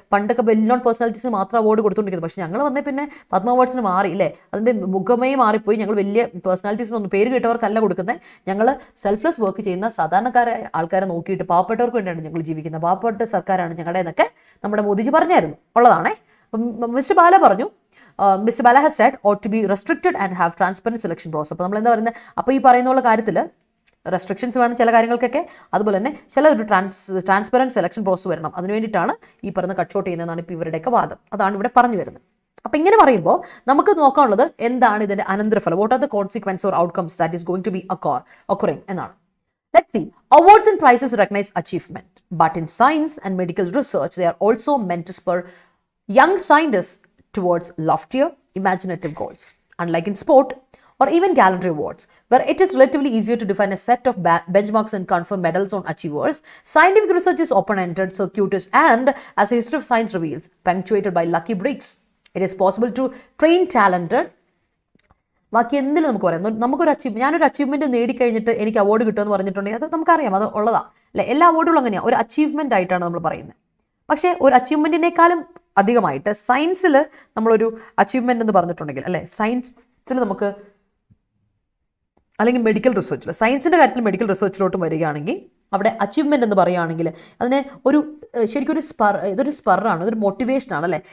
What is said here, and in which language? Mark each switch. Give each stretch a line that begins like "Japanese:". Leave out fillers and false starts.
Malayalam: പണ്ടൊക്കെ well known പേഴ്സണാലിറ്റീസിന് മാത്രം award കൊടുത്തുകൊണ്ടിരിക്കുന്നത്. പക്ഷേ ഞങ്ങൾ വന്നേ പിന്നെ പത്മ അവാർഡ്സിന് മാറി അല്ലേ, അതിൻ്റെ മുഖമേ മാറിപ്പോയി. ഞങ്ങൾ വലിയ പേഴ്സണാലിറ്റീസിനൊന്നും പേര് കേട്ടവർക്കല്ല കൊടുക്കുന്നത്, ഞങ്ങൾ സെൽഫ്ലെസ് വർക്ക് ചെയ്യുന്ന സാധാരണക്കാരായ ആൾക്കാരെ നോക്കിയിട്ട് പാവപ്പെട്ടവർക്ക് വേണ്ടിയാണ് ഞങ്ങൾ ജീവിക്കുന്നത്, പാവപ്പെട്ട സർക്കാരാണ് ഞങ്ങളുടെ എന്നൊക്കെ നമ്മുടെ മോദിജി പറഞ്ഞായിരുന്നു ഉള്ളതാണേ.
English: mister Bala
Malayalam: പറഞ്ഞു,
English: Mister Bala has said ought to be restricted and have transparent selection process. അപ്പോൾ നമ്മൾ എന്താ പറയുന്നത്, അപ്പോൾ ഈ പറയുന്ന കാര്യത്തിൽ റെസ്ട്രിക്ഷൻസ് വേണം ചില കാര്യങ്ങൾക്കൊക്കെ, അതുപോലെ തന്നെ ചില ഒരു ട്രാൻസ്പെറൻറ്റ് സെലക്ഷൻ പ്രോസസ് വരണം. അതിന് വേണ്ടിയിട്ടാണ് ഈ പറയുന്ന കട്ട് ഷോട്ട് ചെയ്യുന്നതെന്നാണ് ഇപ്പോൾ ഇവരുടെയൊക്കെ വാദം. അതാണ് ഇവിടെ പറഞ്ഞു വരുന്നത്.
Malayalam: അപ്പോൾ ഇങ്ങനെ പറയുമ്പോൾ നമുക്ക് നോക്കാനുള്ളത് എന്താണ് ഇതിൻ്റെ അനന്തരഫലം,
English: what are the consequence or outcomes that is going to be occurring
Malayalam: എന്നാണ്.
English: Let's see. Awards and prizes recognize achievement, but in science and medical research, they are also meant to spur young scientists towards loftier, imaginative goals. Unlike in sport or even gallantry awards, where it is relatively easier to define a set of benchmarks and confer medals on achievers, scientific research is open-ended, circuitous, and, as the history of science reveals, punctuated by lucky breaks. It is possible to train talented.
Malayalam: ബാക്കി എന്തിലും നമുക്ക് പറയാം, നമുക്കൊരു ഞാനൊരു achievement നേടിക്കഴിഞ്ഞിട്ട് എനിക്ക് award കിട്ടുമെന്ന് പറഞ്ഞിട്ടുണ്ടെങ്കിൽ അത് നമുക്കറിയാം, അത് ഉള്ളതാണ് അല്ലേ. എല്ലാ അവാർഡുകളും അങ്ങനെയാണ്, ഒരു അച്ചീവ്മെൻ്റ് ആയിട്ടാണ് നമ്മൾ പറയുന്നത്. പക്ഷേ ഒരു അച്ചീവ്മെൻറ്റിനേക്കാളും അധികമായിട്ട് സയൻസിൽ നമ്മളൊരു അച്ചീവ്മെൻ്റ് എന്ന് പറഞ്ഞിട്ടുണ്ടെങ്കിൽ അല്ലേ, സയൻസിൽ നമുക്ക് അല്ലെങ്കിൽ മെഡിക്കൽ റിസർച്ചിൽ, സയൻസിൻ്റെ കാര്യത്തിൽ മെഡിക്കൽ റിസർച്ചിലോട്ടും വരികയാണെങ്കിൽ അവിടെ അച്ചീവ്മെൻ്റ് എന്ന് പറയുകയാണെങ്കിൽ അതിനെ ശരിക്കും ഇതൊരു സ്പറാണ്, ഇതൊരു മോട്ടിവേഷനാണ് അല്ലേ.